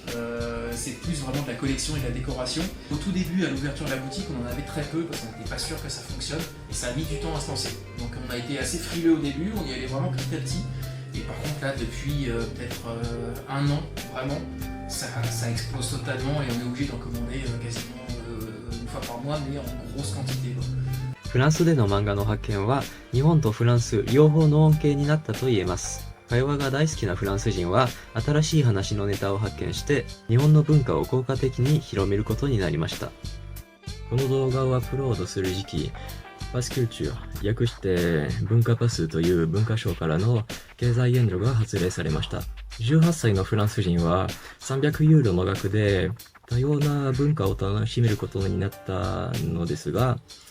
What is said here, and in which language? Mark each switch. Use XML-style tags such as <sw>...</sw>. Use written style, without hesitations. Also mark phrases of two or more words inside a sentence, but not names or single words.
<fr>C'est plus vraiment de la collection et de la décoration. Au tout début, à l'ouverture de la boutique, on en avait très peu parce qu'on n'était pas sûr que ça fonctionne et ça a mis du temps à se lancer. Donc on a été assez frileux au début, on y allait vraiment petit à petit. Et par contre là, depuis peut-être un an, vraiment, ça explose totalement et on est obligé d'en commander quasiment une fois par mois, mais en grosse quantité.</fr> <ja>フランスでの漫画の発見は日本とフランス両方の恩恵になったと言えます。会話が大好きなフランス人は新しい話のネタを発見して日本の文化を効果的に広めることになりました。この動画をアップロードする時期、パスキューチュー、略して文化パスという文化省からの経済援助が発令されました。18歳のフランス人は300ユーロの額で多様な文化を楽しめることになったのですが、</ja>